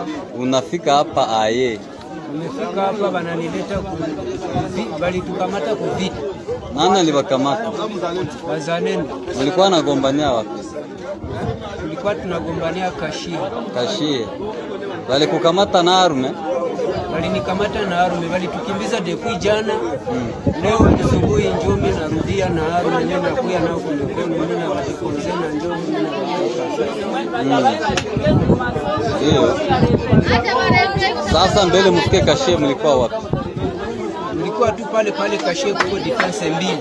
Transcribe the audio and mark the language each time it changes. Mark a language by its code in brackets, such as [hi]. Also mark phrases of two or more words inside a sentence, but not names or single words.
[sw] Unafika hapa aye? Nimefika hapa bananileta bali tukamata kuvita. Nani aliwakamata? Bazalendo. Ulikuwa nagombania wapi? Tulikuwa tunagombania Kashie. Kashie. Wale kukamata na arme? Walinikamata na arme, walitukimbiza depuis jana. Leo asubuhi njoo mimi narudia na arme, mimi nakuya nao kwa mkono, mimi na wajikonze na njoo mimi na sasa mbele mfike Kashie mlikuwa wapi? Mlikuwa tu pale pale Kashie kwa defense mbili.